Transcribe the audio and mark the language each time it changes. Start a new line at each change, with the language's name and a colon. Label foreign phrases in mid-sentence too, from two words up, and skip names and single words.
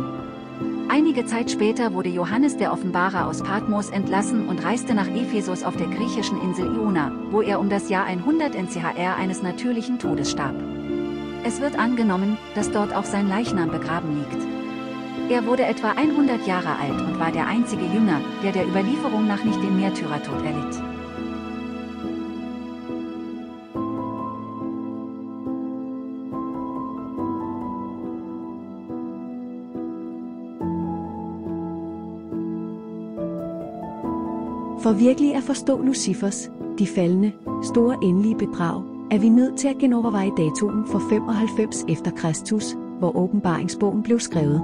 German: Einige Zeit später wurde Johannes der Offenbarer aus Patmos entlassen und reiste nach Ephesus auf der griechischen Insel Iona, wo er um das Jahr 100 NCHR eines natürlichen Todes starb. Es wird angenommen, dass dort auch sein Leichnam begraben liegt. Er wurde etwa 100 Jahre alt und war der einzige Jünger, der Überlieferung nach nicht den Märtyrertod erlitt.
Danish: For virkelig at forstå Lucifers, de faldende, store endelige bedrag, er vi nødt til at genoverveje datoen for 95 efter Kristus, hvor åbenbaringsbogen blev skrevet.